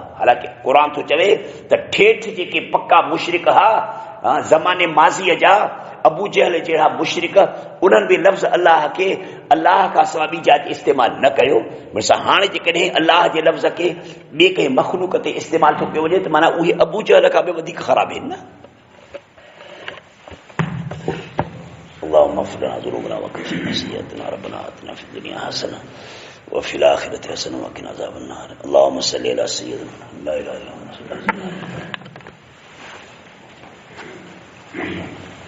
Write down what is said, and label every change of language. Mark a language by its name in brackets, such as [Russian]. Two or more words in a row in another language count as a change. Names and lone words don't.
[Sindhi] हालांकि क़ुर थो चवे त ठेठ जेके पक्का मुशरिक हा ज़माने माज़ीअ जा, अबू जहल जहिड़ा मुशरिक, उन्हनि बि लफ़्ज़ अल्लाह खे अल्लाह खां सवाइ ॿी जात इस्तेमालु न कयो। मिसां हाणे जेकॾहिं अल्लाह जे लफ़्ज़ खे ॿिए कंहिं मख़लूक़ ते इस्तेमालु थो कयो वञे, त माना उहे अबू जहल खां बि वधीक ख़राब आहिनि न। [Arabic] اللهم اغفر لنا ذنوبنا وكفر سيئاتنا ربنا آتنا في الدنيا حسنة وفي الآخرة حسنة وقنا عذاب النار اللهم صل على سيدنا لا إله إلا أنت